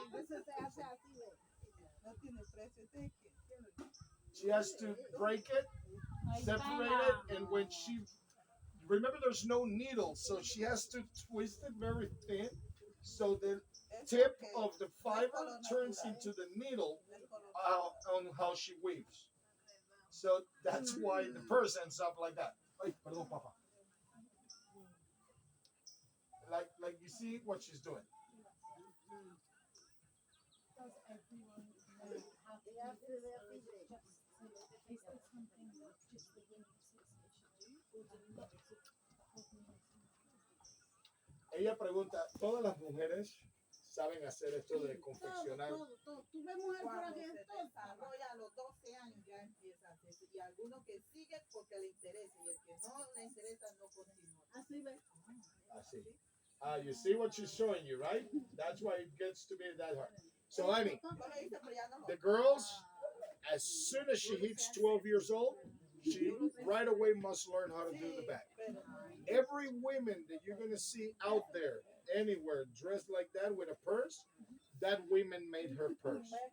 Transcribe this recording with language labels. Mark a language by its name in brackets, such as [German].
[Spanish] Eso se hace así, ve. No tiene precio. [English] she has to break it separate it, and when she remember, there's no needle, so she has to twist it very thin, so the tip of the fiber turns into the needle on how she weaves. So that's why the purse ends up like that. [Spanish] Ay, perdón, papa. [English] Like you see what she's doing. Does everyone have to do this, or is it just is this something that just the women's association do, or do lots of the whole community members do this? [Spanish] Ella pregunta, ¿todas las mujeres saben hacer esto de confeccionar? Todo. Tú ves mujer por aquí entonces. Desarrolla a los 12 años ya empieza a hacerse. Y algunos que siguen porque le interesa. Y el que no le interesa no continúa. Así ves. Así. [English] You see what she's showing you, right? That's why it gets to be that hard. So, I mean, the girls, as soon as she hits 12 years old, she right away must learn how to do the back. Every woman that you're going to see out there, anywhere, dressed like that with a purse, that woman made her purse.